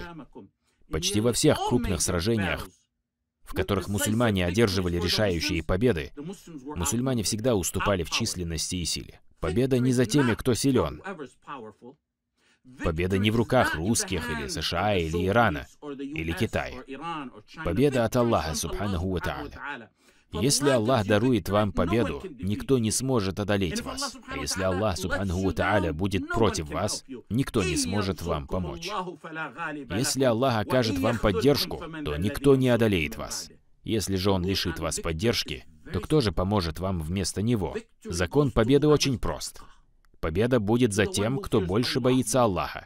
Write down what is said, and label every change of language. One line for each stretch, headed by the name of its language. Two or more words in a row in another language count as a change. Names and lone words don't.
Russian: Почти во всех крупных сражениях, в которых мусульмане одерживали решающие победы, мусульмане всегда уступали в численности и силе. Победа не за теми, кто силен. Победа не в руках русских, или США, или Ирана, или Китая. Победа от Аллаха,
Arabic: سبحانه وتعالى.
Russian: Если Аллах дарует вам победу, никто не сможет одолеть вас. А если Аллах,
Arabic: سبحانه وتعالى,
Russian: будет против вас, никто не сможет вам помочь. Если Аллах окажет вам поддержку, то никто не одолеет вас. Если же Он лишит вас поддержки, то кто же поможет вам вместо Него? Закон победы очень прост. Победа будет за тем, кто больше боится Аллаха.